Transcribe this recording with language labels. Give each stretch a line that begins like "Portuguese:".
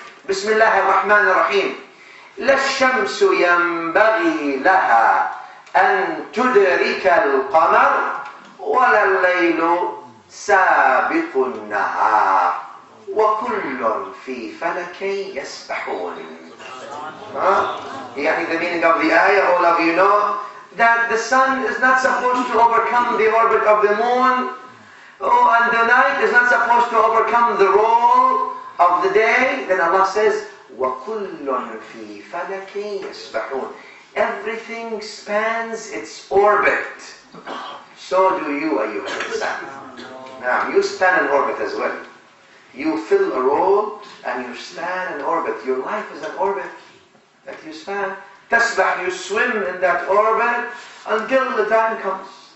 Arabic: Bismillah ar-Rahman ar-Rahim. لَا الشَّمْسُ يَنْبَغِي لَهَا أَن تُدْرِكَ الْقَمَرَ وَلَا اللَّيْلُ سَابِقُ النَّهَارِ وَكُلٌّ فِي فَلَكٍ يَسْبَحُونَ.
English: The meaning of the ayah, all of you know, that the sun is not supposed to overcome the orbit of the moon, and the night is not supposed to overcome the role of the day. Then Allah says,
Arabic: وَكُلٌّ فِي فَلَكٍ يَسْبَحُونَ.
English: Everything spans its orbit. So do you, ayyuha al-insan. Now, you span an orbit as well. You fill a role and you span an orbit. Your life is an orbit that you span. Tasbah, you swim in that orbit until the time comes.